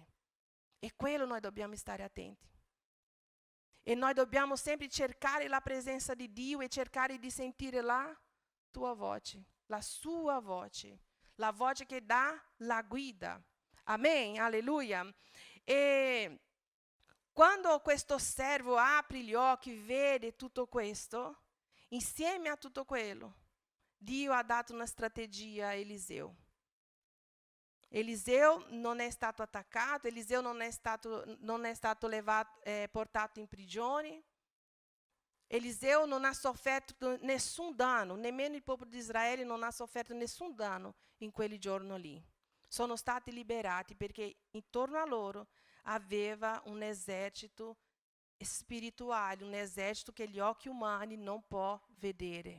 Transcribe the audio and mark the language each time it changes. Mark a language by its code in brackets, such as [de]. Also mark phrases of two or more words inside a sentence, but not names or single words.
[it] E quello noi dobbiamo stare attenti. E noi dobbiamo sempre cercare la presenza di Dio e cercare di sentire la tua voce, la sua voce, la voce che dà la guida. Amen, alleluia. E quando questo servo apre gli occhi, vede tutto questo, insieme a tutto quello, Dio ha dato una strategia a Eliseu. Eliseu non è stato attaccato, Eliseu non è stato portato in prigione. Eliseu non ha sofferto nessun danno, nemmeno il popolo di Israele non ha sofferto nessun danno in quel giorno lì. Sono stati liberati perché intorno a loro aveva un esercito spirituale, un esercito che gli occhi umani non può vedere.